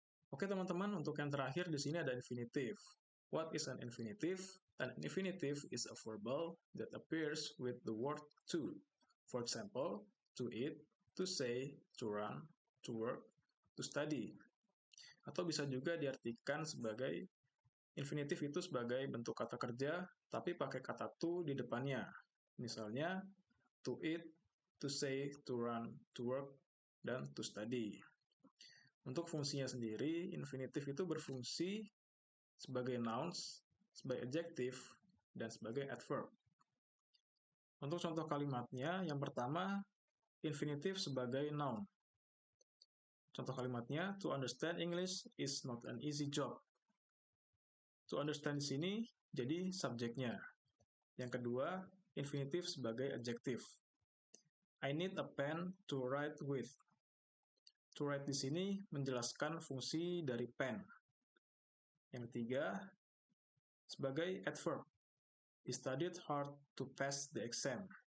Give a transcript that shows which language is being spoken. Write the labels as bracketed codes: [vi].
[id] Oke teman-teman, untuk yang terakhir di sini ada infinitive. [en] What is an infinitive? An infinitive is a verbal that appears with the word to. For example, to eat, to say, to run, to work, to study. [id] Atau bisa juga diartikan sebagai infinitive itu sebagai bentuk kata kerja, tapi pakai kata to di depannya. Misalnya, to eat, to say, to run, to work, dan to study. Untuk fungsinya sendiri, infinitive itu berfungsi sebagai nouns, sebagai adjective, dan sebagai adverb. Untuk contoh kalimatnya, yang pertama, infinitive sebagai noun. Contoh kalimatnya, [en] to understand English is not an easy job. [id] To understand di sini jadi subjeknya. Yang kedua, infinitive sebagai adjective. [en] I need a pen to write with. [id] To write di sini menjelaskan fungsi dari pen. Yang ketiga, sebagai adverb. [en] He studied hard to pass the exam.